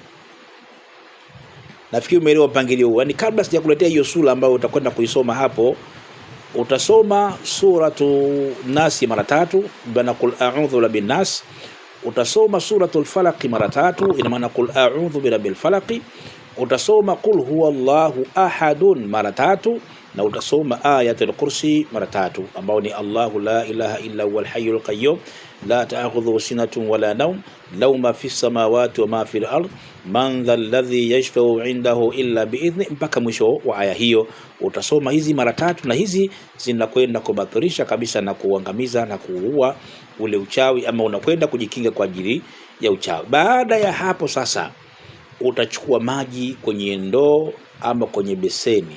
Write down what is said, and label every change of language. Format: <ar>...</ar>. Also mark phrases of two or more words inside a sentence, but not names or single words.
<sw>Nafikiri umeelewa mpangilio huu. Yaani kabla sijakuletea hiyo sura ambayo utakwenda kuisoma hapo, utasoma suratu Nas mara 3, bana</sw> <ar>قل أعوذ برب الناس.</ar> <sw>Utasoma suratul Falaq mara 3, ina maana</sw> <ar>قل أعوذ برب الفلق. Utasoma قل هو الله أحد</ar> <sw>mara 3, na utasoma ayatul Kursi mara 3, ambao ni</sw> <ar>الله لا إله إلا هو الحي القيوم لا تأخذه سنة ولا نوم له ما في السماوات وما في الأرض من ذا الذي يشفع عنده إلا بإذنه,</ar> <sw>mpaka mwisho wa aya hiyo. Utasoma hizi mara 3, na hizi zinakwenda kubatilisha kabisa na kuangamiza na kuua ule uchawi, ama unakwenda kujikinga kwa ajili ya uchawi. Baada ya hapo sasa utachukua maji kwenye ndoo ama kwenye beseni.</sw>